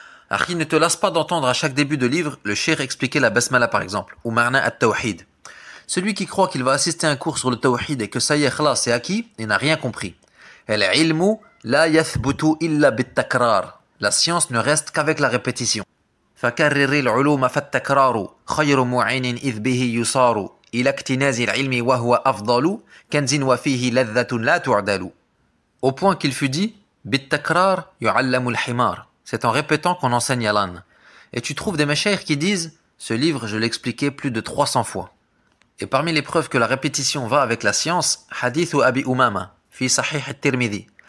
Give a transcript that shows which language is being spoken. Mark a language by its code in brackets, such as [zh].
[fr] Akhi, ne te lasse pas d'entendre à chaque début de livre le cheikh expliquer la basmala par exemple, ou ma'na at-tawhid. Celui qui croit qu'il va assister à un cours sur le tawhid et que ça y est, khlas, c'est acquis, il n'a rien compris. [ar] Al-ilmu la yathbutu illa bit-takrar. [fr] La science ne reste qu'avec la répétition. [ar] فكرر العلوم فالتكرار خير معين إذ به يصار إلى اكتناز العلم وهو أفضل كنز وفيه لذة لا تعدل. [fr] Au point qu'il fut dit [ar] بالتكرار يعلم الحمار. [fr] C'est en répétant qu'on enseigne à l'âne. Et tu trouves des mashayikh qui disent ce livre je l'ai expliqué plus de 300 fois. Et parmi les preuves que la répétition va avec la science, hadith Abi Umama fi Sahih at-Tirmidhi.